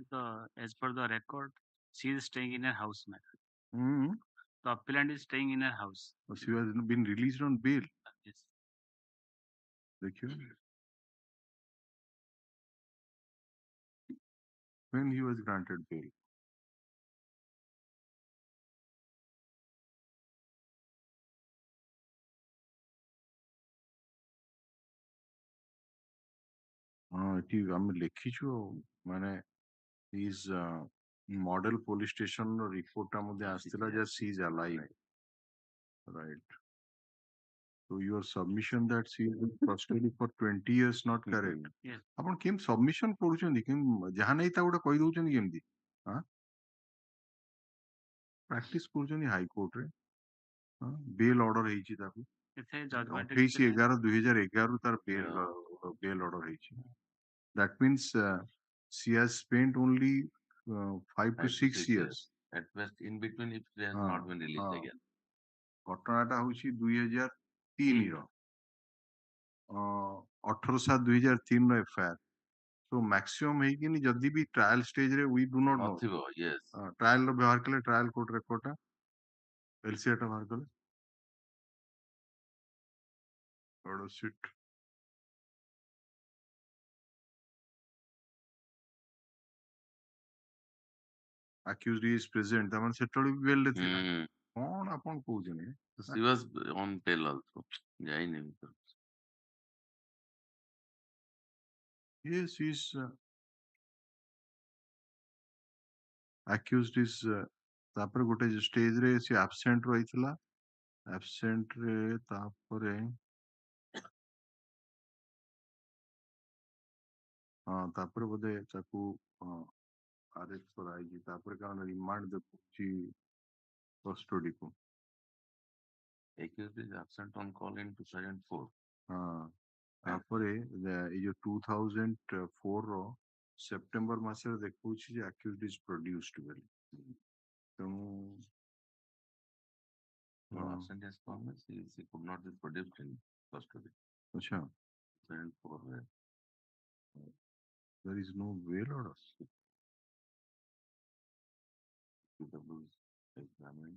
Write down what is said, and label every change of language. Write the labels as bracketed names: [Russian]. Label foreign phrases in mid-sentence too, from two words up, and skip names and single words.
[English] As per the record, she is staying in her house, ma'am. The appellant is staying in her house. She has been released on bail. Yes. When he was granted bail? [Odia] ଏଠି ଆମେ ଲେଖିଛୁ ମାନେ [English] his model police station report [Odia] ଟା ମଧ୍ୟ ଆସିଥିଲା ଯେ [English] she is alive, right? So your submission that she is in custody for 20 years not correct. Yes. [Odia] ଆପଣ କେମିତି submission କରୁଛନ୍ତି, କେମିତି ଯାହା ନାହିଁ ତା ଗୋଟେ କହି ଦଉଛନ୍ତି କେମିତି? ପ୍ରାକ୍ଟିସ କରୁଛନ୍ତି ହାଇକୋର୍ଟରେ, [English] bail order [Odia] ହେଇଛି ତାକୁ 28/11/2011 ତାର [English] bail order [Odia] ହେଇଛି. [English] That means she has spent only 5 to 6 years. At best, in between, if she has not been released again. [Odia] ଘଟଣାଟା ହଉଛି 2003 ର 18/7/2003 ର FIR. [English] So maximum [Odia] ହେଇକିନି ଯଦି ବି [English] trial stage-re we do not know. [Odia] ନଥିବ, yes. ଟ୍ରାଏଲ ର ବ୍ୟବହାର କଲେ [English] trial court record-ta [Odia] LCR ଟା ବାହାର କଲେ [English] order sheet. Accused is present. [Odia] ତାମାନେ ସେତେବେଳେ ବି ବେଲ୍ ରେ ଥିଲା. କଣ ଆପଣ କହୁଛନ୍ତି? [English] She was on bail also. [Odia] ଯାଇନି ଭିତରକୁ. [English] Yes, is accused is [Odia] ତାପରେ ଗୋଟେ ଷ୍ଟେଜ ରେ ସେ absent ରହିଥିଲା. Absent ରେ ତାପରେ ତାପରେ ବୋଧେ ତାକୁ ଆରେଷ୍ଟ କରାଯାଇଛି. ତାପରେ କାରଣ ରିମାଣ୍ଡ ଦେଖୁଛି କଷ୍ଟଡି କୁ. [English] Accused is absent on call in 2004. [Odia] ତାପରେ ଏଇ ଯୋଉ 2004 ର ସେପ୍ଟେମ୍ବର ମାସରେ ଦେଖଉଛି ଯେ [English] accused is produced [Odia] ବୋଲି. ତେଣୁ [English] absent as promised, she could not be produced in custody. अच्छा. 2004. There is no bail order. Examined.